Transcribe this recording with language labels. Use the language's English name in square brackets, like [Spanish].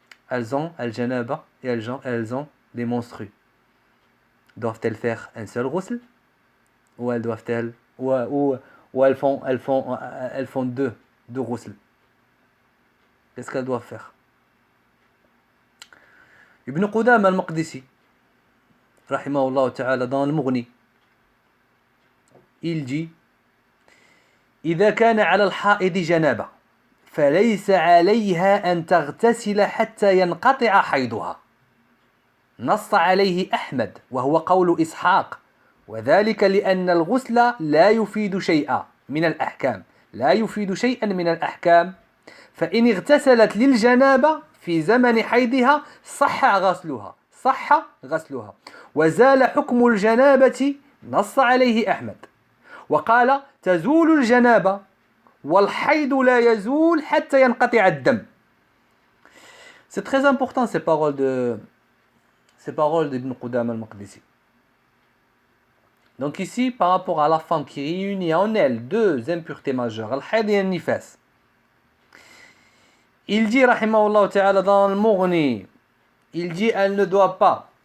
[French] Elles ont Al-Janaba et elles ont des menstrues. Doivent-elles faire un seul ghusl? Ou elles doivent-elles ou elles font deux ghusl? Qu'est-ce qu'elles doivent faire? Ibn Qudama al-Maqdisi, rahimahullah ta'ala, dans Al-Mughni, il dit: [Arabic] إذا كان على الحائض جنابة فليس عليها أن تغتسل حتى ينقطع حيضها. نص عليه أحمد وهو قول إسحاق، وذلك لأن الغسل لا يفيد شيئا من الأحكام، لا يفيد شيئا من الأحكام، فإن اغتسلت للجنابة في زمن حيضها صح غسلها وزال حكم الجنابة. نص عليه أحمد وقال تزول الجنابة والحيض لا يزول حتى ينقطع الدم. [French] C'est très important ces paroles d'Ibn Qudama al-Maqdisi. Donc ici, par rapport à la femme qui réunit en elle deux impuretés majeures, al-hayd et al-nifas, il dit, rahimahullah ta'ala, dans Al-Mughni, il dit elle ne doit pas.